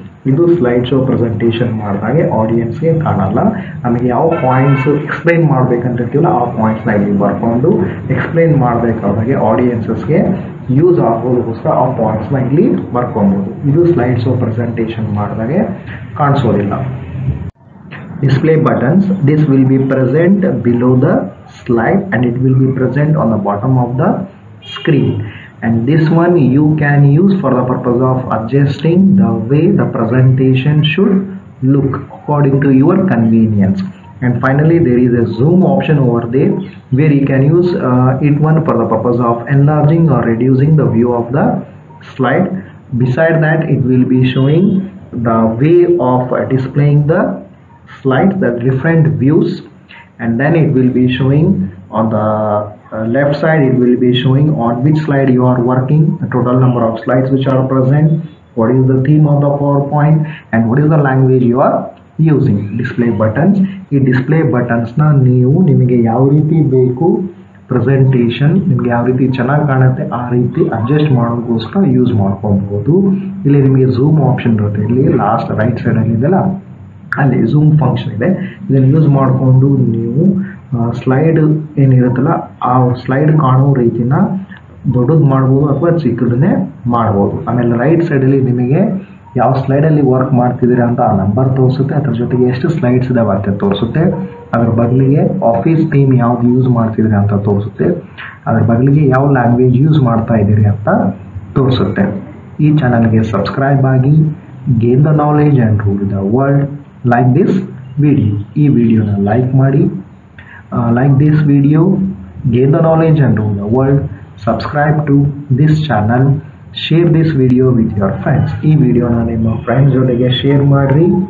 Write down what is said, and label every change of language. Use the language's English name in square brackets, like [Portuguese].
[Kannada] ಇದು slide show presentation ಮಾಡಿದಾಗೆ ಆಡಿಯನ್ಸ್ಗೆ ಕಾಣಲ್ಲ. ನಮಗೆ ಯಾವ ಪಾಯಿಂಟ್ಸ್ ಎಕ್ಸ್ಪ್ಲೈನ್ ಮಾಡಬೇಕಂತಿರ್ತೀವಲ್ಲ ಆ ಪಾಯಿಂಟ್ಸ್ನ ಇಲ್ಲಿ ಬರ್ಕೊಂಡು ಎಕ್ಸ್ಪ್ಲೈನ್ ಮಾಡಬೇಕಾದಾಗೆ ಆಡಿಯನ್ಸಸ್ಗೆ ಯೂಸ್ ಆಗೋದಕ್ಕೋಸ್ಕರ ಆ ಪಾಯಿಂಟ್ಸ್ನ ಇಲ್ಲಿ ಬರ್ಕೊಬೋದು. ಇದು ಸ್ಲೈಡ್ ಶೋ ಪ್ರೆಸೆಂಟೇಷನ್ ಮಾಡಿದಾಗೆ ಕಾಣಿಸೋದಿಲ್ಲ. [English] Display buttons. This will be present below the slide and it will be present on the bottom of the screen. And this one you can use for the purpose of adjusting the way the presentation should look according to your convenience. And finally there is a zoom option over there where you can use it one for the purpose of enlarging or reducing the view of the slide. Beside that it will be showing the way of displaying the slides, the different views, and then it will be showing on the left side, it will be showing on which slide you are working, the total number of slides which are present, what is the theme of the PowerPoint, and what is the language you are using. Display buttons. [Kannada] ಈ display ಬಟನ್ಸ್ನ ನೀವು ನಿಮಗೆ ಯಾವ ರೀತಿ ಬೇಕು presentation ನಿಮಗೆ ಯಾವ ರೀತಿ ಚೆನ್ನಾಗಿ ಕಾಣುತ್ತೆ ಆ ರೀತಿ ಅಡ್ಜಸ್ಟ್ ಮಾಡೋದಕ್ಕೋಸ್ಕರ ಯೂಸ್ ಮಾಡ್ಕೊಬೋದು. ಇಲ್ಲಿ ನಿಮಗೆ ಝೂಮ್ ಆಪ್ಷನ್ ಇರುತ್ತೆ. ಇಲ್ಲಿ ಲಾಸ್ಟ್ ರೈಟ್ ಸೈಡಲ್ಲಿ ಇದೆಲ್ಲ ಅಲ್ಲಿ ಝೂಮ್ ಫಂಕ್ಷನ್ ಇದೆ. ಇದನ್ನು ಯೂಸ್ ಮಾಡಿಕೊಂಡು ನೀವು ಸ್ಲೈಡ್ ಏನಿರುತ್ತಲ್ಲ ಆ ಸ್ಲೈಡ್ ಕಾಣೋ ರೀತಿನ ದೊಡ್ಡದು ಮಾಡ್ಬೋದು ಅಥವಾ ಚಿಕ್ಕದನ್ನೇ ಮಾಡ್ಬೋದು. ಆಮೇಲೆ ರೈಟ್ ಸೈಡಲ್ಲಿ ನಿಮಗೆ ಯಾವ ಸ್ಲೈಡಲ್ಲಿ ವರ್ಕ್ ಮಾಡ್ತಿದ್ದೀರಾ ಅಂತ ಆ ನಂಬರ್ ತೋರಿಸುತ್ತೆ. ಅದ್ರ ಜೊತೆಗೆ ಎಷ್ಟು ಸ್ಲೈಡ್ಸ್ ಇದಾವೆ ಅಂತ ತೋರಿಸುತ್ತೆ. ಅದ್ರ ಬದಲಿಗೆ ಆಫೀಸ್ ಥೀಮ್ ಯಾವ್ದು ಯೂಸ್ ಮಾಡ್ತಿದ್ದೀರಿ ಅಂತ ತೋರಿಸುತ್ತೆ. ಅದ್ರ ಬದಲಿಗೆ ಯಾವ ಲ್ಯಾಂಗ್ವೇಜ್ ಯೂಸ್ ಮಾಡ್ತಾ ಇದ್ದೀರಿ ಅಂತ ತೋರಿಸುತ್ತೆ. ಈ ಚಾನಲ್ಗೆ ಸಬ್ಸ್ಕ್ರೈಬ್ ಆಗಿ, [English] Gain the knowledge and rule the world. Like this video. [Kannada] ಈ ವಿಡಿಯೋನ ಲೈಕ್ ಮಾಡಿ. [English] Like this video, gain the knowledge and rule the world. Subscribe to this channel. Share this video with your friends. [Kannada] ಈ ವಿಡಿಯೋನ ನಿಮ್ಮ friends ಜೊತೆಗೆ share ಮಾಡ್ರಿ.